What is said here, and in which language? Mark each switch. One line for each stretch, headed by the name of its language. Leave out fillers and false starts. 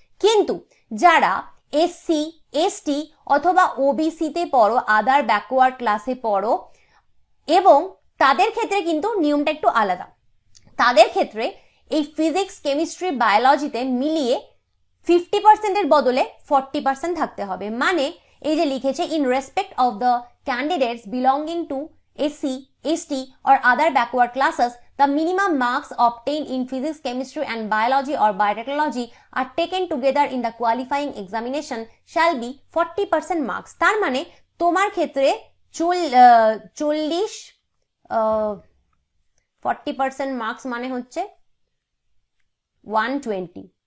Bangla: কিন্তু যারা SC, ST অথবা ওবিসিতে পড়ো, আদার ব্যাকওয়ার্ড ক্লাসে পড়ো, এবং তাদের ক্ষেত্রে কিন্তু নিয়মটা একটু আলাদা। তাদের ক্ষেত্রে এই ফিজিক্স, কেমিস্ট্রি, বায়োলজিতে মিলিয়ে 50%-এর বদলে 40% থাকতে হবে। মানে এই যে লিখেছে,
English: In respect of the candidates belonging to SC, ST or other backward classes, the minimum marks obtained in physics, chemistry and biology or biotechnology are taken together in the qualifying examination shall be 40% marks।
Bangla: তার মানে তোমার ক্ষেত্রে 40% marks মানে হচ্ছে 120।